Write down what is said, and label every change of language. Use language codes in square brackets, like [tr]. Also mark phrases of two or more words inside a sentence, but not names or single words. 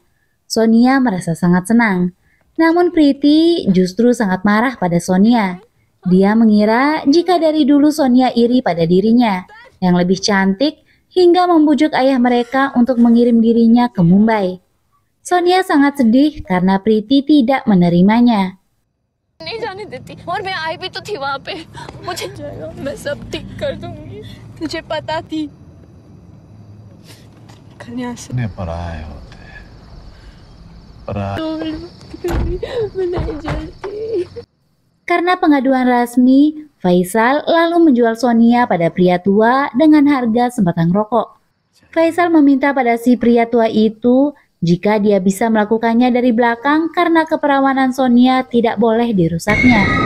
[id] Sonia merasa sangat senang. Namun Priti justru sangat marah pada Sonia. Dia mengira jika dari dulu Sonia iri pada dirinya yang lebih cantik hingga membujuk ayah mereka untuk mengirim dirinya ke Mumbai. Sonia sangat sedih karena Priti tidak menerimanya. [hi] नहीं जाने देती और मैं आई भी तो थी वहाँ पे मुझे जाएगा मैं सब ठीक कर दूंगी मुझे पता थी पराए होते पराए मैं नहीं जानती. [id] Karena pengaduan Rasmi, Faisal lalu menjual Sonia pada pria tua dengan harga sebatang rokok. Faisal meminta pada si pria tua itu jika dia bisa melakukannya dari belakang karena keperawanan Sonia tidak boleh dirusaknya.